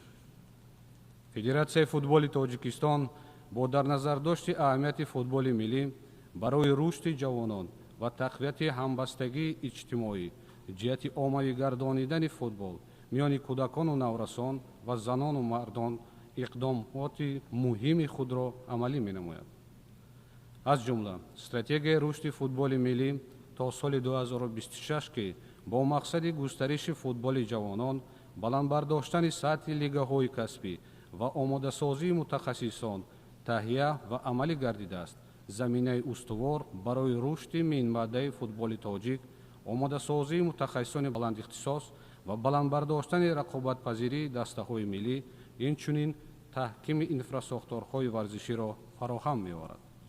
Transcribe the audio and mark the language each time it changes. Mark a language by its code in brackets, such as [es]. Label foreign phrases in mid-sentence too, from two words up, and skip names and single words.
[tg] Федератсияи футболи Тоҷикистон бо дар назар дошти аҳамияти футболи миллӣ барои рушди ҷавонон ва тақвияти ҳамбастагии иҷтимоӣ ҷиҳати умумӣ гардонидани футбол миёни кӯдакон ва наврасон ва занон ва мардон иқдомоти муҳими худро амалӣ менамояд. аз ҷумла стратегияи рушди футболи миллӣ то соли 2026 ки бо мақсади густариши футболи ҷавонон, баланд бардоштани сатҳи лигаҳои касбӣ ва омодасозии мутахассисон, таҳия ва амалӣ гардидааст заминаи устувор барои рушди минбаъдаи футболи тоҷик, омодасозии мутахассисони баландихтисос ва баландбардоштани рақобатпазирии дастаҳои миллӣ, инчунин таҳкими инфрасохторҳои варзиширо фароҳам меорад.